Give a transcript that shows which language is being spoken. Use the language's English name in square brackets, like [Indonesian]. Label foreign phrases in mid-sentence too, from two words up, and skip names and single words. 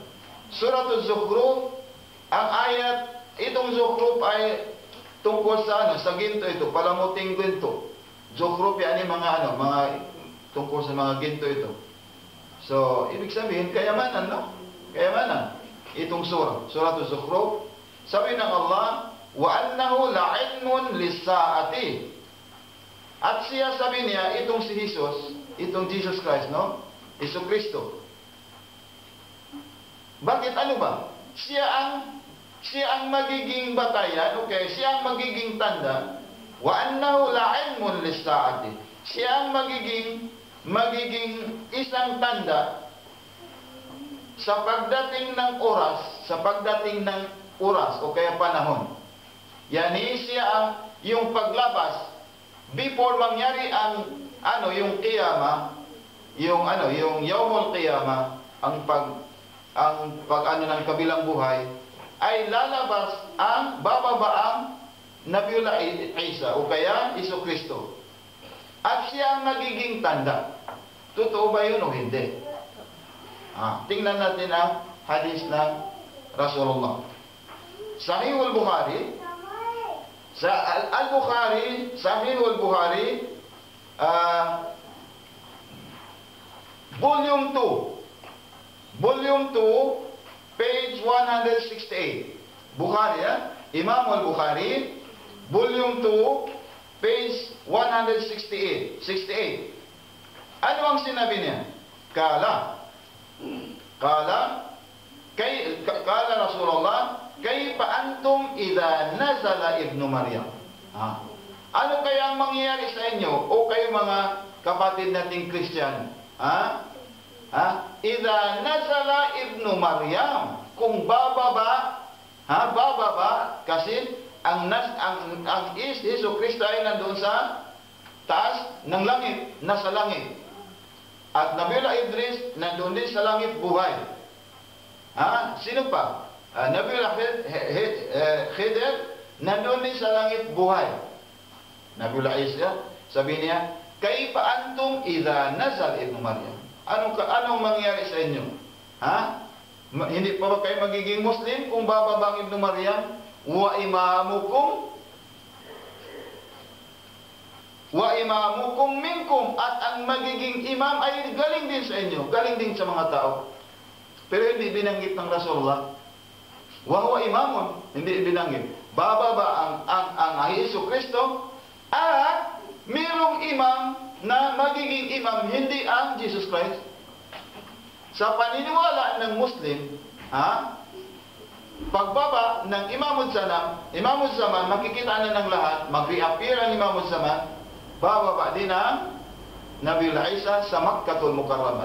[Filipino] Suratul Zukhruf, ang ayat, itong Zukhruf ay tungkol sa sa ginto ito, palamuting ginto. Zukhruf yan yung mga tungkol sa mga ginto ito. So, ibig sabihin, kayamanan, no? Kayamanan. Itong Suratul Zukhruf, sabi ng Allah, [Arabic] وإنه لعلم للساعة. [Filipino] At siya, sabi niya, itong si Jesus, itong Jesus Christ, no? Isu Kristo. Bakit ano ba? Siya ang magiging batayan, okay? Siya ang magiging tanda. [Arabic] وإنه لعلم للساعة. [Filipino] Siya ang magiging isang tanda sa pagdating ng oras, o kaya panahon. Yani siya yung paglabas before mangyari ang yung qiyama, yung [Arabic] يوم القيامة, [Filipino] ang ng kabilang buhay, ay lalabas bababa ang Nabiullah Isa o kaya Isu Kristo. At siya ang magiging tanda. Totoo ba yun o hindi? Tingnan natin ang hadis ng Rasulullah. Sahihul Bukhari, sa Al-Bukhari, Sahihul Bukhari, Volume 2, page 168. Bukhari, Imam Al-Bukhari, Volume 2, page 168. Ano ang sinabi niya? [Arabic] قال رسول الله كيف أنتم إذا نزل ابن مريم? [Filipino] Ano kaya ang mangyayari sa inyo o kayo mga kapatid nating Kristiyano? [Arabic] إذا نزل ابن مريم, [Filipino] kung bababa kasi ang Hesus Kristo ay nandoon sa taas ng langit, nasa langit. At Nabiullah Idris nandoon din sa langit buhay. Sino pa? Nabiullah Khidir nandoon din sa langit buhay. Nabiullah Isa, sabi niya, [Arabic] كيف أنتم إذا نزل ابن مريم? [Filipino] Anong mangyayari sa inyo? Hindi pa ba kayo magiging Muslim kung bababa ang ibnu Maryam? [Arabic] وإمامكم منكم, [Filipino] at ang magiging imam ay galing din sa inyo, galing din sa mga tao. Pero hindi binanggit ng Rasulullah. [Arabic] وهو إمام, [Filipino] hindi binanggit. bababa ang Hesus Kristo, at mayroong imam na magiging imam, hindi ang Jesus Christ. Sa paniniwala ng Muslim, pagbaba ng Imamud Zaman, makikita na ng lahat, mag-reappear ang Imamud Zaman, bababa din ang Nabiul Isa sa Makkatul Mukarramah.